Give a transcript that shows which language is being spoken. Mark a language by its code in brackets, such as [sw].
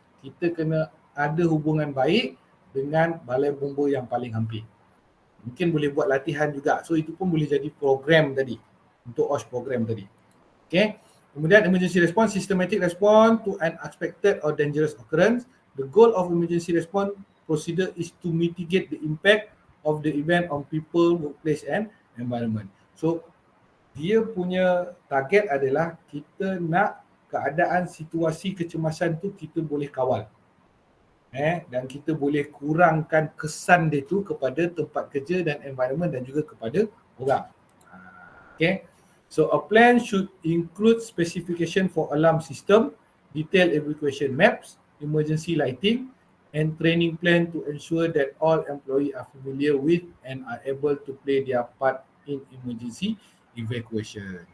[ms] Kita kena ada hubungan baik dengan balai bomba yang paling hampir. Mungkin boleh buat latihan juga. So itu pun boleh jadi program tadi. Untuk OSH program tadi. Okay. Kemudian [en] emergency response, systematic response to an unexpected or dangerous occurrence. The goal of emergency response procedure is to mitigate the impact of the event on people, workplace and environment. [ms] So dia punya target adalah kita nak keadaan situasi kecemasan tu kita boleh kawal. Dan kita boleh kurangkan kesan dia tu kepada tempat kerja dan environment dan juga kepada orang. Okay. [en] So a plan should include specification for alarm system, detailed evacuation maps, emergency lighting and training plan to ensure that all employees are familiar with and are able to play their part in emergency evacuation.